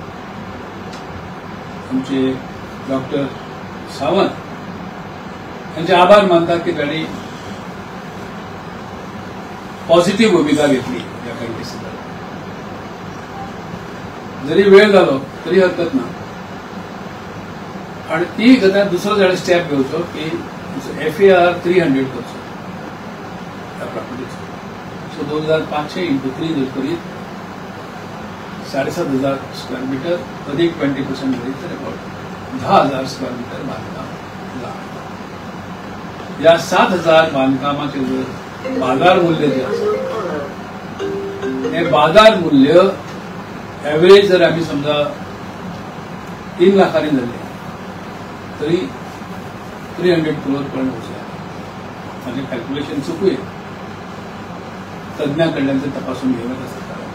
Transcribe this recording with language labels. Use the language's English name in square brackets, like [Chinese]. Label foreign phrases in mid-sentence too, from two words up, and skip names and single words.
[Konkani] आमचे डॉक्टर सावंत यांचे आभार मानतात की त्यांनी पॉझिटिव्ह भूमिका घेतली या बँके संदर्भात जरी वेळ झालो तरी हरकत ना आणि ती गता दुसरो जण स्टेप घेवचो की FAR 300 करचो त्या प्रॉपर्टीचो सो 2,500 × 3 जर करीत 7,500 [English] square meter [Konkani] अधिक 20% करीत तर अबाउट 10,000 [English] square meter [Konkani] बांधकाम लागता या 7,000 बांधकामाचे जर बाजार मूल्य जे आसा हे बाजार मूल्य एव्हरेज जर आम्ही समजा 3 लाखांनी धरले तरी 300 करोड पर्यंत वचूया माझे कॅल्क्युलेशन चुकूया तज्ञाकडल्यान ते तपासून घेवप आसा.